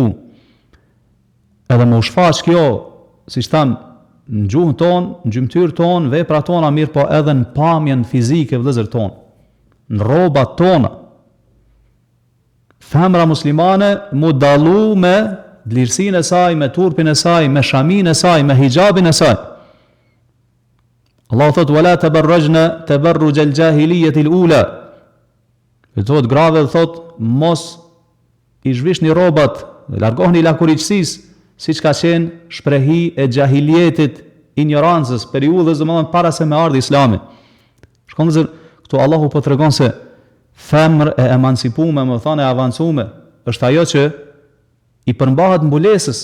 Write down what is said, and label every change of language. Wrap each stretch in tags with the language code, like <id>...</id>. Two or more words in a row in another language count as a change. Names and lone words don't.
<sq>Edhe me u shfaq kjo, si shtam, në gjuhën tonë, në gjymtyrë tonë, vepra tona mirë, po edhe në pamjen fizike vëllezër tonë, në rrobat tona. Femra muslimane mu dallu me lirësinë e saj, me turpin e saj, me shamin e saj, me hijabin e saj. Allahu thot</sq> <ar>ولا تبرجن تبرج الجاهلية الأولى.</ar> <sq>Thot grave thot mos i zhvishni rrobat, largohuni lakuriqësisë, siç ka qenë shprehi e xahilietit, ignorancës, periudhës domethënë para se me ardhi Islami. Shkon këtu Allahu po tregon se femër e emancipume, më thonë e avancume, është ajo që i përmbahet mbulesës.</sq>